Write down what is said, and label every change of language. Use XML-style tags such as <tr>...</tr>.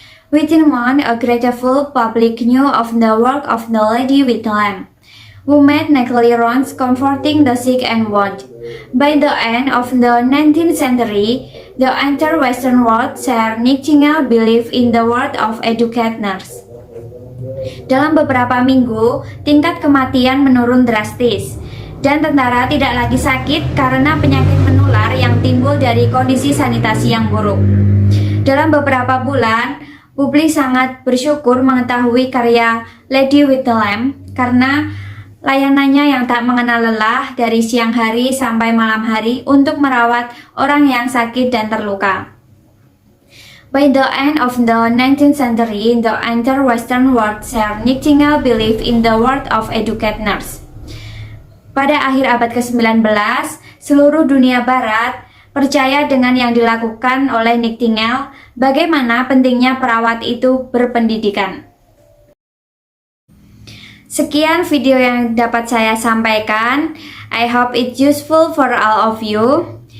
<en>Within months, a grateful public knew of the work of the Lady with the Lamp, who made nightly rounds comforting the sick and wounded. By the end of the 19th century, the entire Western world shared Nightingale's belief in the worth of educated nurse.</en> <id>Dalam beberapa minggu, tingkat kematian menurun drastis, dan tentara tidak lagi sakit karena penyakit menular yang timbul dari kondisi sanitasi yang buruk. Dalam beberapa bulan, publik sangat bersyukur mengetahui karya Lady with the Lamp karena layanannya yang tak mengenal lelah dari siang hari sampai malam hari untuk merawat orang yang sakit dan terluka.</id> <en>By the end of the 19th century, the entire Western world shared Nightingale's belief in the worth of educated nurse.</en> <id>Pada akhir abad ke-19, seluruh dunia barat percaya dengan yang dilakukan oleh Nightingale, bagaimana pentingnya perawat itu berpendidikan. Sekian video yang dapat saya sampaikan.</id> <en>I hope it's useful for all of you.</en>